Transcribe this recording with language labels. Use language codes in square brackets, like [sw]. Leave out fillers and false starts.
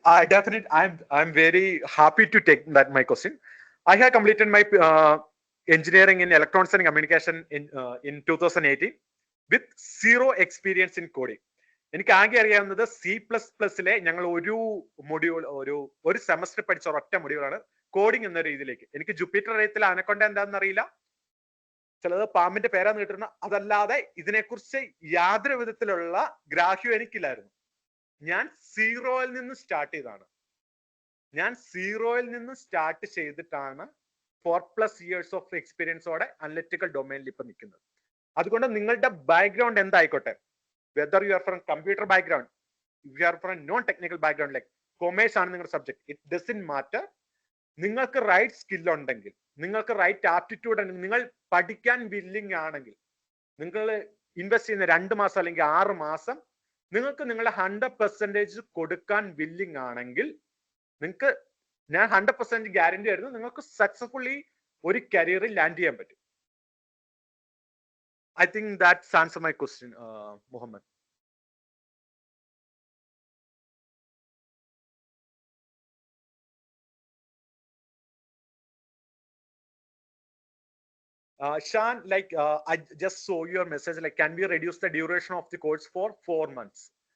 [en] I'm very happy to take that my question. I have completed my engineering in electronics and communication in 2018 with zero experience in coding. [ml] എനിക്ക് ആകെ അറിയാവുന്നത് C++ലെ ഞങ്ങൾ ഒരു module ഒരു semester പഠിച്ച ഒരൊറ്റ മൊഡ്യൂളാണ് coding എന്ന രീതിയിലേക്ക്. എനിക്ക് ജുപ്പിറ്റർ അറിയത്തില്ല, ആനക്കൊണ്ട എന്താണെന്ന് അറിയില്ല, ചിലത് പാമ്പിന്റെ പേരാന്ന് കിട്ടുന്ന, അതല്ലാതെ ഇതിനെക്കുറിച്ച് യാതൊരു വിധത്തിലുള്ള ഗ്രാഹ്യം എനിക്കില്ലായിരുന്നു. ഞാൻ സീറോയിൽ നിന്ന് സ്റ്റാർട്ട് ചെയ്താണ്. ഞാൻ സീറോയിൽ നിന്ന് സ്റ്റാർട്ട് ചെയ്തിട്ടാണ് 4+ years ഓഫ് എക്സ്പീരിയൻസോടെ അനലിറ്റിക്കൽ ഡൊമൈനിൽ ഇപ്പൊ നിൽക്കുന്നത്. അതുകൊണ്ട് നിങ്ങളുടെ background എന്തായിക്കോട്ടെ, [en] whether you are from computer background, if you are from a non-technical background like commerce [ml] ആണ് നിങ്ങളുടെ സബ്ജക്ട്, [en] it doesn't matter. [ml] നിങ്ങൾക്ക് റൈറ്റ് സ്കിൽ ഉണ്ടെങ്കിൽ, നിങ്ങൾക്ക് റൈറ്റ് ആപ്റ്റിറ്റ്യൂഡ് ഉണ്ടെങ്കിൽ, നിങ്ങൾ പഠിക്കാൻ വില്ലിങ് ആണെങ്കിൽ, നിങ്ങൾ ഇൻവെസ്റ്റ് ചെയ്യുന്ന 2 മാസം അല്ലെങ്കിൽ 6 മാസം നിങ്ങൾക്ക് നിങ്ങളുടെ 100% കൊടുക്കാൻ വില്ലിങ് ആണെങ്കിൽ, നിങ്ങൾക്ക് ഞാൻ 100% ഗ്യാരണ്ടി ആയിരുന്നു നിങ്ങൾക്ക് സക്സസ്ഫുള്ളി ഒരു കരിയറിൽ ലാൻഡ് ചെയ്യാൻ പറ്റും. [en] I think that's answer my question, Mohammed. Shan, like I just saw your message. Like, can we reduce the duration of the course for 4 months?